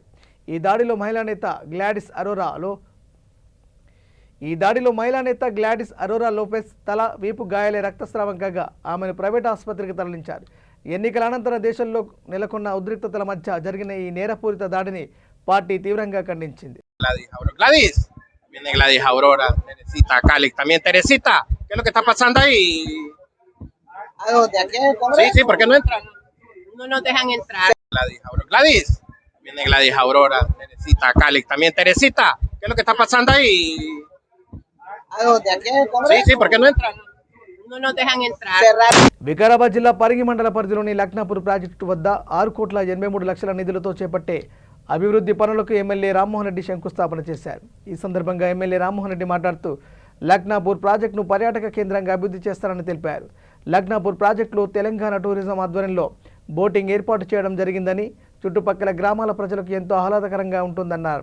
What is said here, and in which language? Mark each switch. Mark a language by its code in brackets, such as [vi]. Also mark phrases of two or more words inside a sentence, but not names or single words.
[te] ఈ దాడిలో మహిళా నేత గ్లాడిస్ అరోరా లోపెస్ తల వీపు గాయాలే రక్తస్రావం కాగా ఆమెను ప్రైవేట్ ఆసుపత్రికి తరలించారు. ఎన్నికల అనంతరం దేశంలో నెలకొన్న ఉద్రిక్తతల మధ్య జరిగిన ఈ నేరపూరిత దాడిని పార్టీ తీవ్రంగా ఖండించింది. [es] Gladys Aurora, Teresita, Calix, también Teresita. ¿Qué es lo que está pasando ahí? ¿De aquí al Congreso? Sí, sí, ¿por qué no entran? No nos dejan entrar. Gladys, viene Gladys Aurora, Teresita, Calix, también Teresita. ¿Qué es lo que está pasando ahí? ¿De aquí al Congreso? Sí, sí, ¿por qué no entran? No nos dejan entrar. [te] వికారాబాద్ జిల్లా పరిగి మండల పరిధిలోని లక్నాపూర్ ప్రాజెక్టు వద్ద 6,83,00,000 నిధులతో చేపట్టే అభివృద్ధి పనులకు ఎమ్మెల్యే రామ్మోహన్ రెడ్డి శంకుస్థాపన చేశారు. ఈ సందర్భంగా ఎమ్మెల్యే రామ్మోహన్ రెడ్డి మాట్లాడుతూ లక్నాపూర్ ప్రాజెక్టును పర్యాటక కేంద్రంగా అభివృద్ధి చేస్తారని తెలిపారు. లక్నాపూర్ ప్రాజెక్టులో తెలంగాణ టూరిజం ఆధ్వర్యంలో బోటింగ్ ఏర్పాటు చేయడం జరిగిందని, చుట్టుపక్కల గ్రామాల ప్రజలకు ఎంతో ఆహ్లాదకరంగా ఉంటుందన్నారు.